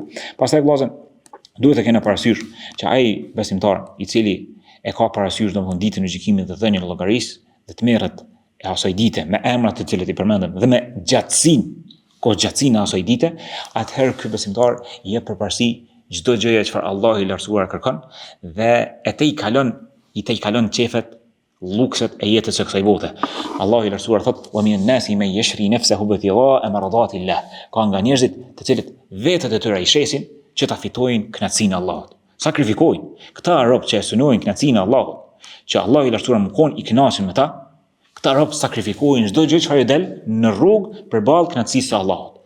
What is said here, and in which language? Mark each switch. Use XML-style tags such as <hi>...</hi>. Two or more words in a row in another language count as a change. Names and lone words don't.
<sq>Pastaj vëllezër, duhet të kena parasysh që ai besimtar i cili e ka parasysh domethënë ditën e gjykimit dhe dhënien e llogarisë, dhe të merret e asaj dite me emrat të cilët i përmendëm dhe me gjatësinë e asaj dite, atëherë ky besimtar i jep përparësi çdo gjëje çfarë Allahu i lartësuar kërkon dhe i te i kalon qefet, lukset e jetës së kësaj bote. Allahu i lartësuar thot:</sq> <ar>"ومن الناس من يشري نفسه ابتغاء مرضات الله."</ar> <sq>Ka nga njerëzit të cilët vetët e tyre i shesin që ta fitojnë kënaqësinë e Allahut. Sakrifikojnë. Këta rob që synojnë kënaqësinë e Allahut, që Allahu i lartësuar më kon i kënaqur me ta, këta rob sakrifikojnë çdo gjë çfarë del në rrugë përballë kënaqësisë së Allahut.</sq>